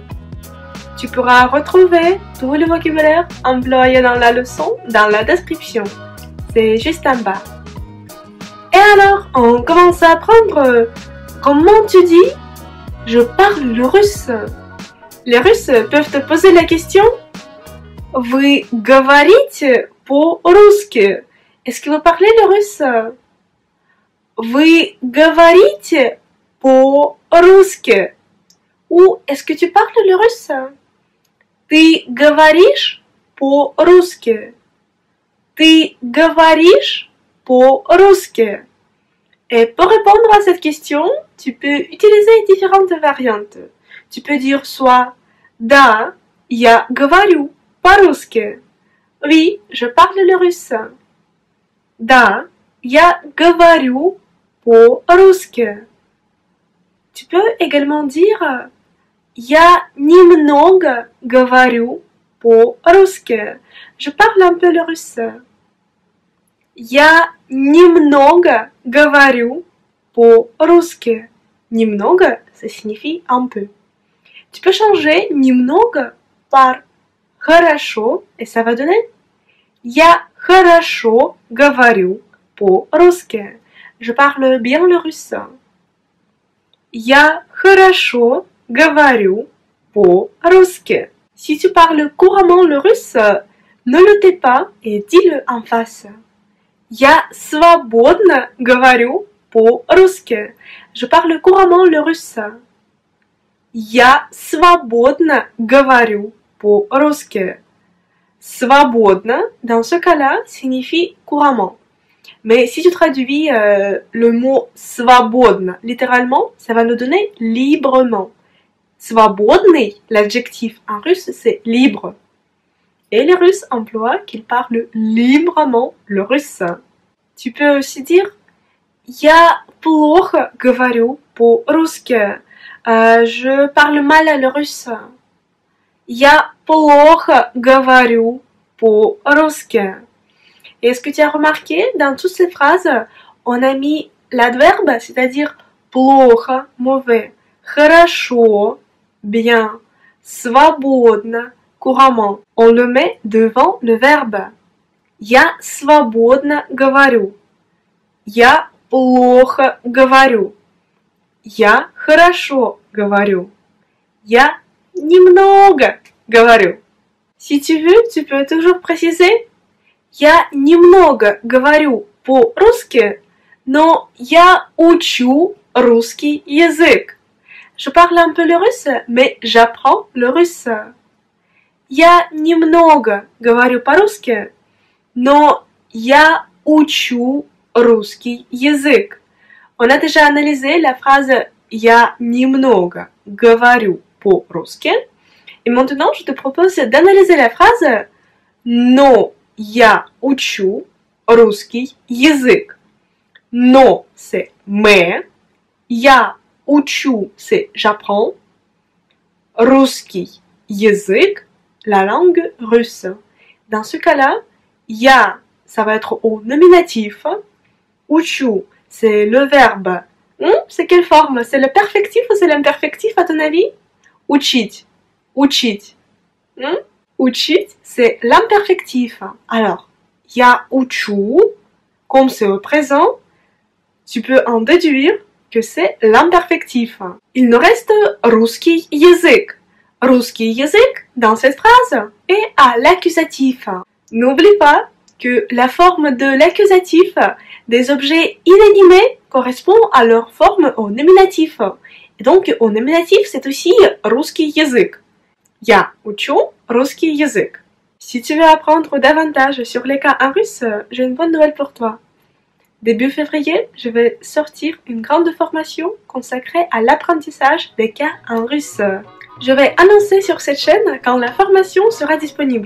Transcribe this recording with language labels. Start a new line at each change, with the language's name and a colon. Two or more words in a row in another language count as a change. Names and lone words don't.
French: Tu pourras retrouver tout le vocabulaire employé dans la leçon dans la description. C'est juste en bas. Et alors, on commence à apprendre comment tu dis « Je parle le russe ». Les Russes peuvent te poser la question «
Russian: Вы говорите по-русски
French: » Est-ce que vous parlez le russe?
Russian: Вы говорите по-русски?
French: Ou est-ce que tu parles le russe?
Russian: Ты говоришь по-русски? Ты говоришь по-русски?
French: Et pour répondre à cette question, tu peux utiliser différentes variantes. Tu peux dire soit
Russian: Да, я говорю по-русски.
French: Oui, je parle le russe.
Russian: Да, я говорю по-русски.
French: Tu peux également dire
Russian: Я немного говорю по-русски.
French: Je parle un peu le russe.
Russian: Я немного говорю по-русски. Немного,
French: ça signifie un peu. Tu peux changer немного par хорошо et ça va donner
Russian: Я хорошо говорю по-русски.
French: Je parle bien le russe.
Russian: Я хорошо говорю по-русски.
French: Si tu parles couramment le russe, ne le tais pas et dis-le en face.
Russian: Я свободно говорю по-русски.
French: Je parle couramment le russe.
Russian: Я свободно говорю по-русски. Свободно,
French: dans ce cas-là, signifie couramment. Mais si tu traduis le mot свободно littéralement, ça va nous donner librement. Свободный, l'adjectif en russe, c'est libre. Et les Russes emploient qu'ils parlent librement le russe. Tu peux aussi dire
Russian: Я плохо говорю по-русски.
French: Je parle mal le russe.
Russian: Я плохо говорю по-русски.
French: Est-ce que tu as remarqué, dans toutes ces phrases, on a mis l'adverbe, c'est-à-dire плохо, mauvais, хорошо, bien, свободно, couramment. On le met devant le verbe.
Russian: Я свободно говорю. Я плохо говорю. Я хорошо говорю. Я немного говорю.
French: Si tu veux, tu peux toujours préciser
Russian: Я немного говорю по-русски, но я учу русский язык.
French: Je parle un peu le russe, mais j'apprends le russe.
Russian: Я немного говорю по-русски, но я учу русский язык.
French: On a déjà analysé la phrase
Russian: Я немного говорю по-русски.
French: Et maintenant, je te propose d'analyser la phrase
Russian: Но я учу русский язык.
French: Но c'est mais.
Russian: Я учу
French: c'est j'apprends.
Russian: Русский язык,
French: la langue russe. Dans ce cas-là, я, ça va être au nominatif. Учу, c'est le verbe. C'est quelle forme? C'est le perfectif ou c'est l'imperfectif à ton avis?
Russian: Учить. Учить. Учить,
French: c'est l'imperfectif. Alors,
Russian: я учу,
French: comme c'est au présent, tu peux en déduire que c'est l'imperfectif. Il nous reste
Russian: русский язык. Русский язык,
French: dans cette phrase, est à l'accusatif. N'oublie pas que la forme de l'accusatif des objets inanimés correspond à leur forme au nominatif. Et donc, au nominatif, c'est aussi
Russian: русский язык. Я учу русский язык.
French: Si tu veux apprendre davantage sur les cas en russe, j'ai une bonne nouvelle pour toi. Début février, je vais sortir une grande formation consacrée à l'apprentissage des cas en russe. Je vais annoncer sur cette chaîne quand la formation sera disponible.